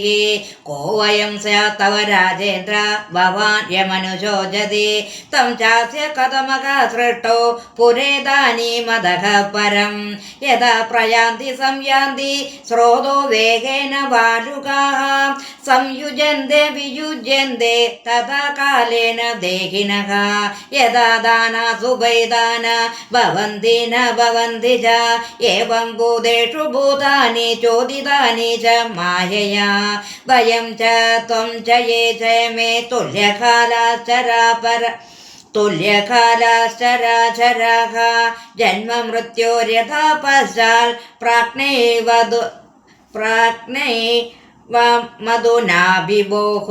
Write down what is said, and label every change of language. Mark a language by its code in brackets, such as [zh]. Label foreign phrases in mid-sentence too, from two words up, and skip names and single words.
[sa] കോ വയം സ്യാത്തവ രാജേന്ദ്ര ഭവാൻ യമനുശോചതി തം ചാസ്യ കഥമക സൃഷ്ടോ പുരേതാനീമദഃ പരം. യഥാ പ്രയാന്തി സംയാന്തി സ്രോതോ വേഗേന ബാലുകാः സംയുജ്യന്തെ വിയുജ്യന്തെ തഥാ കാലേന ദേഹിനഃ. യഥാ ദാനാസു വൈദാന ഭവന്തി ന ഭവന്തി ച ഏവം ഭൂതേഷു ഭൂതാനി ചോദിതാനി ച മായയാ. വയം ച ത്വം ച യേ ച മേ തുല്യകാലാശ്ചരാചരാः ജന്മ മൃത്യോര്യഥാ പശ്ചാൽ മധുനാഭിഭോः.